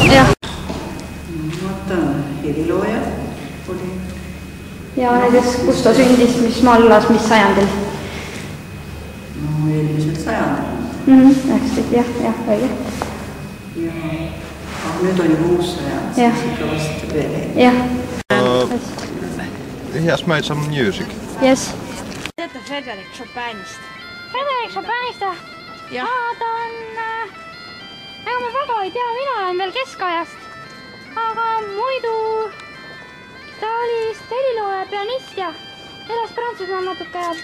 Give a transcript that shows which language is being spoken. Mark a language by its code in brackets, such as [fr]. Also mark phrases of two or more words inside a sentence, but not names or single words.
[et] Vaatan helilooja oli. Ja näiteks kus ta sündis, mis maal elas, mis sajandil? No eelmisel sajandil. 19, jah, õige. Ja nüüd on juba uus sajand, siis ikka vast veel ei. Jah. [en] He has made some music. Yes. [et] Teate Frédéric Chopinist? Frédéric Chopinist? Jah. Ta on... Ega ma väga ei tea, mina olen veel keskajast. Aga muidu... Ta oli vist helilooja pianist ja elas Prantsusmaal natuke ja...